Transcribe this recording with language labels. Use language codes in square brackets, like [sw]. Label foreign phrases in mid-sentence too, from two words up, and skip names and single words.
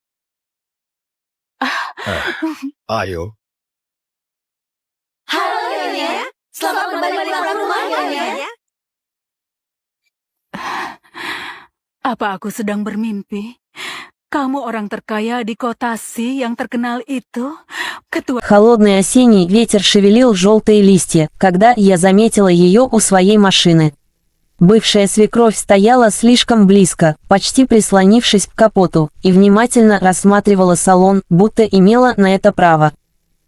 [id] Ayo. Halo, Nyonya. Selamat kembali pulang ke rumah, Nyonya. Apa aku sedang bermimpi? Kamu orang terkaya di kota Si yang terkenal itu? Ketua... [ru] Холодный осенний ветер шевелил желтые листья, когда я заметила ее у своей машины. Бывшая свекровь стояла слишком близко, почти прислонившись к капоту, и внимательно рассматривала салон, будто имела на это право.